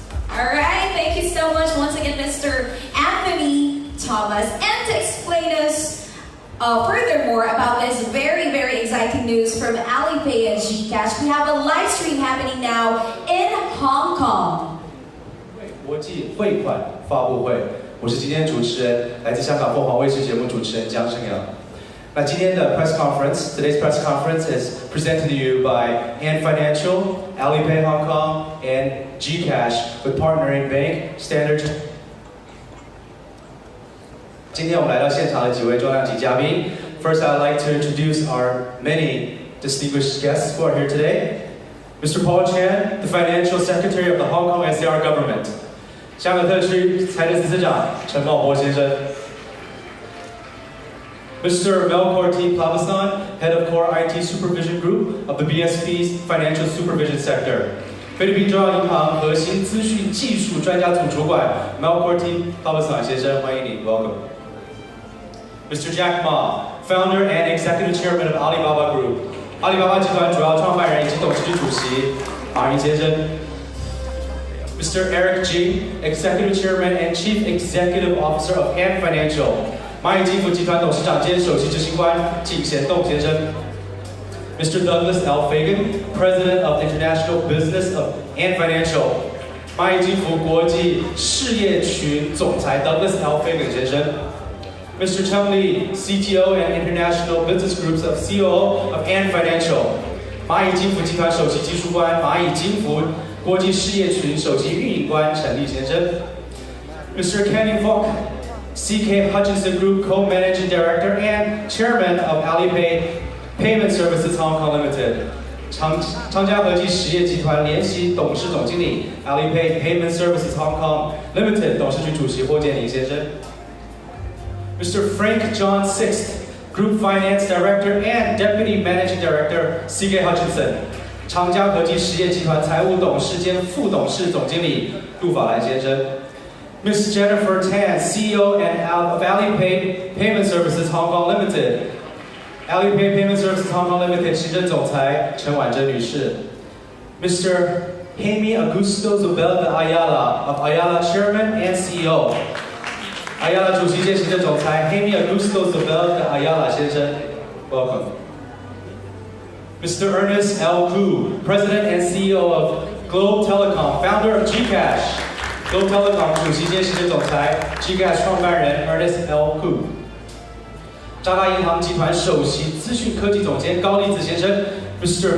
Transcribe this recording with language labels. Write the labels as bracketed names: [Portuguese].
[English] All right, thank you so much once again, Mr. Anthony Thomas. And to explain us furthermore about this very, very exciting news from Alipay and Gcash, we have a live stream happening now in Hong Kong. [Chinese] 国际汇款发布会，我是今天主持人，来自香港凤凰卫视节目主持人江生阳。那今天的 [English] press conference, today's press conference is presented to you by Ant Financial, Alipay Hong Kong, and Gcash with partnering bank Standard. [Chinese] 今天我们来到现场的几位重量级嘉宾。 [English] First, I'd like to introduce our many distinguished guests who are here today. Mr. Paul Chan, the Financial Secretary of the Hong Kong SAR Government. [Chinese] 香港特区财政司司长陈茂波先生。 [English] Mr. Melchor T. Plavasan, Head of Core IT Supervision Group of the BSP's Financial Supervision Sector. [Chinese] 菲律宾中央银行核心资讯技术专家组主管 Melchor T. Plavasan 先生，欢迎你 ， [English] Welcome. Mr. Jack Ma, Founder and Executive Chairman of Alibaba Group. [Chinese] 阿里巴巴集团主要创办人以及董事局主席马云先生。 [English] Mr. Eric G, Executive Chairman and Chief Executive Officer of Ant Financial. [Chinese] 蚂蚁金服集团董事长兼首席执行官靳贤栋先生。 [English] Mr. Douglas L. Fagan, President of International Business of Ant Financial. [Chinese] 蚂蚁金服国际事业群总裁 Douglas L. [English] Fagan [Chinese] 先生。 [English] Mr. Cheng Li, CTO and International Business Groups of COO of Ant Financial. [Chinese] 蚂蚁金服集团首席技术官蚂蚁金服国际事业群首席运营官陈立先生。 [English] Mr. Kenny Fok, CK Hutchinson Group Co-Managing Director and Chairman of Alipay Payment Services Hong Kong Limited. [Chinese] 长嘉和记实业集团联席董事总经理 Alipay Payment Services Hong Kong Limited 董事局主席霍建宁先生。 [English] Mr. Frank John Sixt, Group Finance Director and Deputy Managing Director CK Hutchinson. [Chinese] 长嘉和记实业集团财务董事兼副董事总经理杜法兰先生。 [English] Ms. Jennifer Tan, CEO of Alipay Payment Services Hong Kong Limited. [Chinese] Alipay Payment Services Hong Kong Limited 行政总裁陈婉珍女士。 Mr. [English] Jaime Augusto Zubel de Ayala of Ayala Chairman and CEO. [Chinese] Ayala 主席兼行政总裁 Jaime Augusto Zubel de Ayala 先生 ， [English] Welcome. [Chinese] Mr. Ernest L. [English] Koo, President and CEO of Globe Telecom, Founder of Gcash. [Chinese] Globe Telecom 主席兼行政总裁 Gcash 创办人 Ernest L. Koo。渣打银行集团首席资讯科技总监高立子先生 ，Mr.